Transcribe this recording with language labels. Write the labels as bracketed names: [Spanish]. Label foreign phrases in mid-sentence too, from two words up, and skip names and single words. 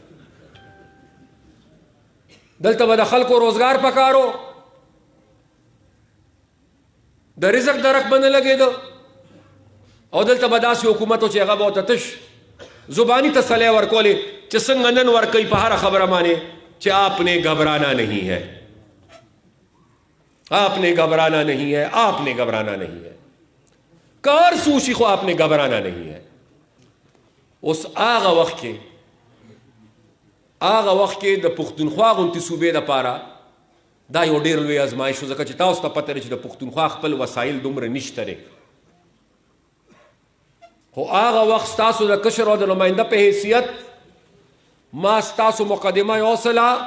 [Pashto] دلته به د خلکو روزګار پکارو د رزق درک به نه لګېده او دلته به داسې حکومت و چې هغه به ورته تش زباني تسلی ورکولې چې څنګه نن ورکوي په هره خبره باندې چې [Urdu] آپ نے گھبرانا نہیں ہے آپ نے گھبرانا نہیں ہے آپ نے گھبرانا نہیں ہے [Pashto] کار سوشي خو [Urdu] آپ نے گھبرانا نہیں ہے [Pashto] اوس هغه وخت کې د پښتونخوا غونتې صوبې دپاره دا یو ډېر لوی ازمایش شو ځکه چې تاسو ته پته چې د پښتونخوا خپل وسایل دومره نشته دی خو هغه وخت ستاسو د کشر او د نماینده په حیثیت ما ستاسو مقدمه یوصله